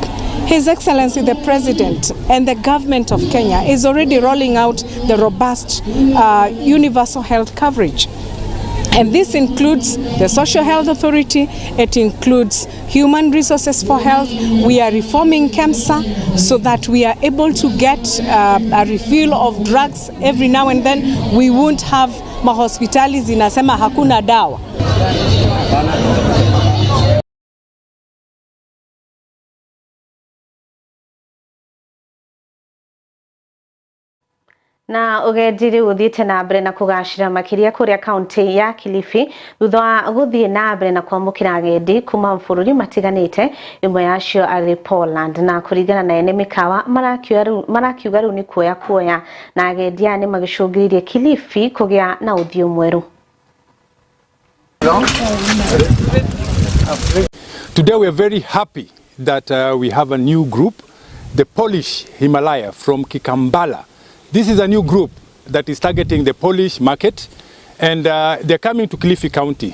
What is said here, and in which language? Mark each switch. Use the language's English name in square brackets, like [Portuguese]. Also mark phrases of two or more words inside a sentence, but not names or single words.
[English] His Excellency the President and the government of Kenya is already rolling out the robust universal health coverage. And this includes the Social Health Authority, it includes Human Resources for Health. We are reforming KEMSA so that we are able to get a refill of drugs every now and then. We won't have [Swahili] mahospitali zinasema hakuna dawa. [Kikuyu] Na ugendiri uthiite na mbere na kugacira makiria kuria kaunti ya Kilifi thutha wa guthie na mbere na kwamukira agendi kuma mbururi matiganite imwe yacio ari Poland na kuringana na ene mikawa marakiuga riu ni kuoya na agendi ani magicungiririe Kilifi kugia na uthio mweru. [English] Today we are very happy that we have a new group, the Polish Himalaya from Kikambala. This is a new group that is targeting the Polish market, and they're coming to Kilifi County.